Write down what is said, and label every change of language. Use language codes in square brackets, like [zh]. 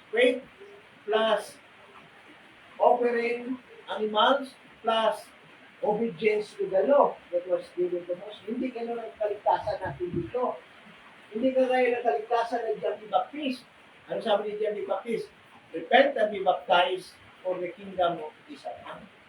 [en] Faith plus offering animals plus obedience to the law that was given to Moses. [tl] Hindi gano'n ang kaligtasan natin dito. Hindi kagaya ng kaligtasan ng John the Baptist. Ano sabi ni John the Baptist? [en] Repent and be baptized for the kingdom of Israel.